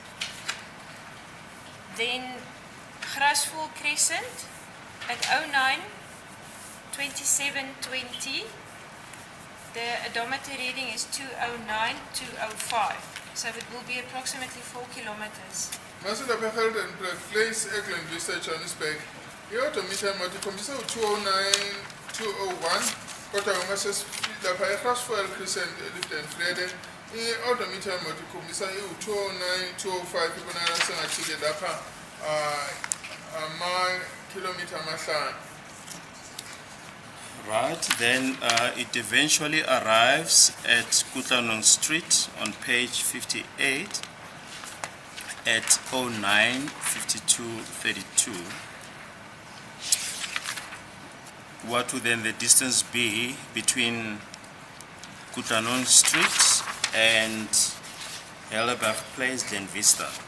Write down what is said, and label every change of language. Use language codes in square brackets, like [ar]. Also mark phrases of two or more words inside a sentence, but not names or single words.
[en] Then Grasville Crescent at 09:27:20. The odometer reading is 209:205. So it will be approximately 4 kilometers. [zu] Masilapha eHelderberg Place eGlen Vista Johannesburg. I-odometer mode ikhombisa u-209:201 kodwa uma sesilapha eGrasville Crescent eLiefdenvrede i-odometer mode ikhombisa u-209:205 ibonakala sengathi-ke lapha ama-kilometer amahlanu. [en] Right, then it eventually arrives at Kutlanong Street on page 58 at 09:52:32. What would then the distance be between Kutlanong Street and Helderberg Place, Glen Vista?